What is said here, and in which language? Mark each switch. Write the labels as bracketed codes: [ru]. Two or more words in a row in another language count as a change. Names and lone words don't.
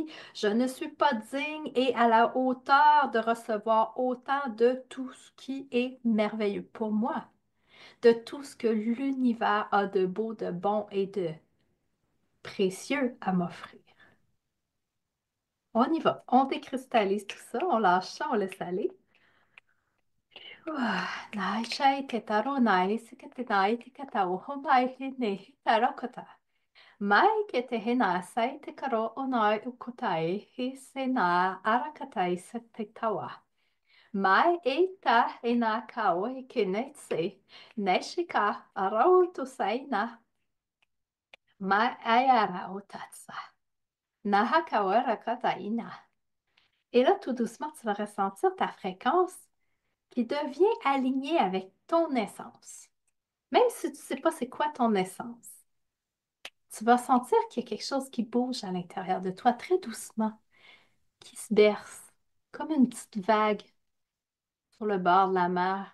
[fr] Je ne suis pas digne et à la hauteur de recevoir autant de tout ce qui est merveilleux pour moi, de tout ce que l'univers a de beau, de bon et de précieux à m'offrir. On y va. On décristallise tout ça, on lâche ça, on laisse aller. Nai chai te taro nai sika te nai te katau ho mai he ne he tarakota. Mai ke te he nā sai te karo o nai ukotai he se nā arakatai sa te tawa. Mai eta ena kao e kenetse. Neshika arau tusaina. Mai ayara otatsa. Naha kawara kataina. Et là, tout doucement, tu vas ressentir ta fréquence qui devient alignée avec ton essence. Même si tu ne sais pas c'est quoi ton essence, tu vas sentir qu'il y a quelque chose qui bouge à l'intérieur de toi très doucement, qui se berce, comme une petite vague sur le bord de la mer.